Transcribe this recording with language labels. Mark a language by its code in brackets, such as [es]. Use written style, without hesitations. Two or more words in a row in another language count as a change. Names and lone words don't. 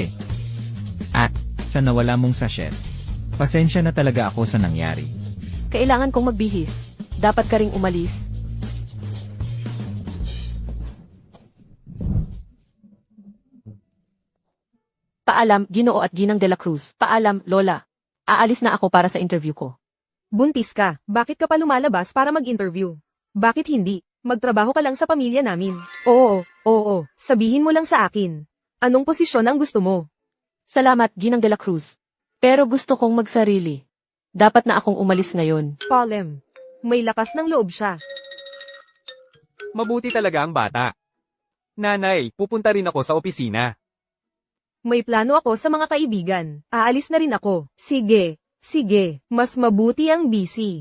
[tl] At, sa nawala mong sachet. Pasensya na talaga ako sa nangyari. Kailangan kong magbihis. Dapat ka ring umalis. Paalam, Ginoo at Ginang de la Cruz. Paalam, Lola. Aalis na ako para sa interview ko. Buntis ka, bakit ka pa lumalabas para mag-interview? Bakit hindi? Magtrabaho ka lang sa pamilya namin. Oo, sabihin mo lang sa akin. Anong posisyon ang gusto mo? Salamat, Ginang de la Cruz. Pero gusto kong magsarili. Dapat na akong umalis ngayon. Palem. May lakas ng loob siya. Mabuti talaga ang bata. Nanay, pupunta rin ako sa opisina. May plano ako sa mga kaibigan. Aalis na rin ako. Sige. Mas mabuti ang busy.